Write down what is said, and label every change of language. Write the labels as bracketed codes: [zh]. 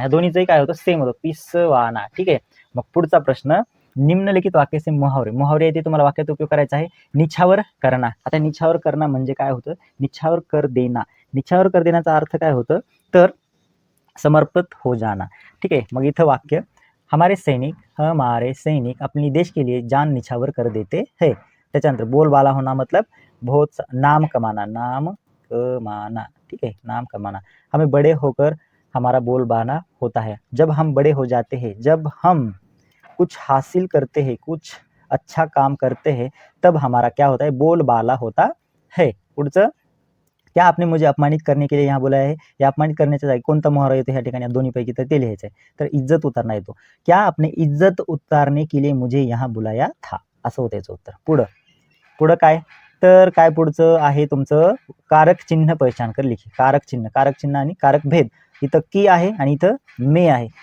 [mr] ह्या दोन्हीचंही काय होतं सेम होतं, पिसवाना. ठीक आहे, मग पुढचा प्रश्न, निम्नलिखित वाक्याचे मुहावरे. मुहावरे येते तुम्हाला वाक्यात उपयोग करायचा आहे. निछावर करना. आता निछावर करना म्हणजे काय होतं, निछावर कर देना. निछावर कर देण्याचा अर्थ काय होतं तर [hi] समर्पित हो जाना. [mr] ठीक आहे, मग इथं वाक्य, [hi] हमारे सैनिक अपने देश के लिए जान निछावर कर देते हैं. त्याच्यानंतर बोलबाला होना मतलब बहुत नाम कमाना. नाम कमाना. ठीक है, नाम कमाना. हमें बड़े होकर हमारा बोलबाला होता है. जब हम बड़े हो जाते हैं, जब हम कुछ हासिल करते हैं, कुछ अच्छा काम करते हैं, तब हमारा क्या होता है बोलबाला होता है. पुढचं, क्या आपने मुझे अपमानित करने के लिए यहाँ बोला है. [mr] या अपमानित करण्याच्या जागी कोणता मुहावरा येतो ह्या ठिकाणी दोन्हीपैकी, तर ते लिहायचं आहे. तर इज्जत उतारना येतो. [hi] क्या आपने इज्जत उतारने के लिए मुझे यहाँ बुलाया था, [mr] असं होतं याचं उत्तर. पुढं काय, तर काय पुढचं आहे तुमचं, [hi] कारक चिन्ह पहचान कर लिखी. [mr] कारक चिन्ह आणि कारक भेद. इथं की आहे आणि इथं मे आहे.